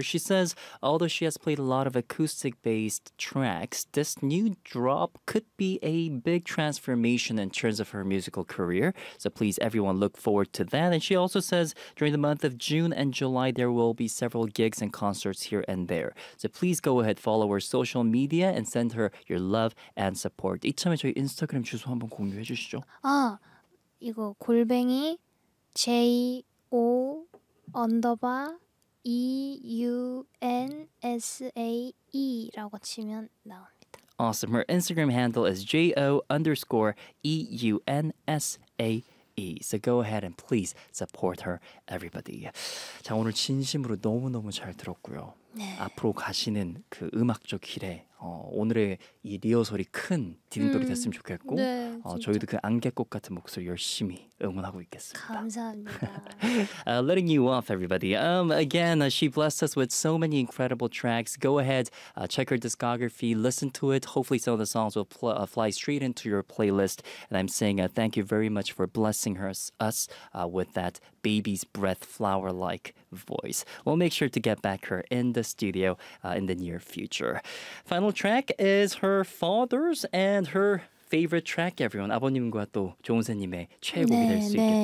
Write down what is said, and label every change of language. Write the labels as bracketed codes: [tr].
[en] She says, although she has played a lot of acoustic-based tracks, this new drop could be a big transformation in terms of her musical career. So please, everyone, look forward to that. And she also says, during the month of June and July, there will be several gigs and concerts here and there. So please go ahead, follow her social media and send her your love and support. [ko] 이참에 저희 인스타그램 주소 한번 공유해 주시죠. 아! 이거 골뱅이 J-O 언더바 E-U-N-S-A-E 라고 치면 나옵니다. [en] Awesome. Her Instagram handle is J-O underscore E-U-N-S-A-E. So go ahead and please support her, everybody. [ko] 자, 오늘 진심으로 너무너무 잘 들었고요. 네. 앞으로 가시는 그 음악적 길에 오늘의 이 리허설이 큰 디딤돌이 됐으면 좋겠고 네, 저희도 그 안개꽃 같은 목소리 열심히 응원하고 있겠습니다. 감사합니다. [en] letting you off, everybody. Again, she blessed us with so many incredible tracks. Go ahead, check her discography, listen to it. Hopefully some of the songs will fly straight into your playlist. And I'm saying thank you very much for blessing us with that baby's breath flower-like voice. We'll make sure to get back her in the studio in the near future. Final track is her father's and her favorite track, everyone. [ko] 아버님과 또 조은세님의 최애곡이 네, 될 수 네.